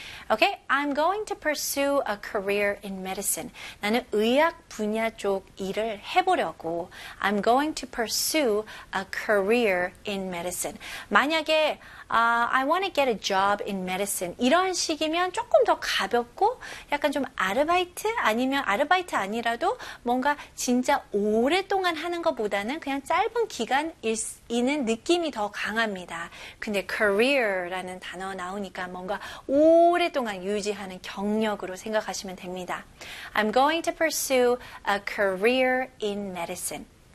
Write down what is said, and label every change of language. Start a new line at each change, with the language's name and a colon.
English: Okay, I'm going to pursue a career in medicine.
Korean: 나는 의학 분야 쪽 일을 해보려고.
English: I'm going to pursue a career in medicine.
Korean: 만약에
English: I want to get a job in medicine.
Korean: 이런 식이면 조금 더 가볍고 약간 좀 아르바이트 아니면 아르바이트 아니라도 뭔가 진짜 오랫동안 하는 것보다는 그냥 짧은 기간 있는 느낌이 더 강합니다. 근데 career라는 단어 나오니까 뭔가 오랫동안 유지하는 경력으로 생각하시면 됩니다.
English: I'm going to pursue a career in medicine.